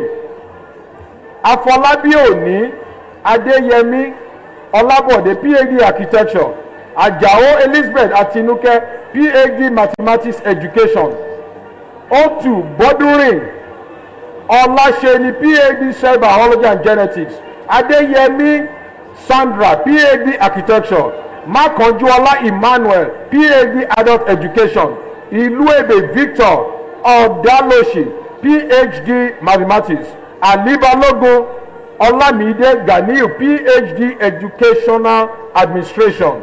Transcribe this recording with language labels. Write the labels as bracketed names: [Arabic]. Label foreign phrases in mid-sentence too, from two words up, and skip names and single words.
[English] Afolabi Oni Adeyemi Olabode, PhD Architecture. Ajao Elizabeth Atinuke, PhD Mathematics Education. Otu Bodurin Olasheni, PhD Cell Biology and Genetics. Adeyemi Sandra, PhD Architecture. Makonjuola Emmanuel, PhD Adult Education. Iluebe Victor Odaloshi, PhD Mathematics. Alibalogo Olamide Ganiu, PhD Educational Administration.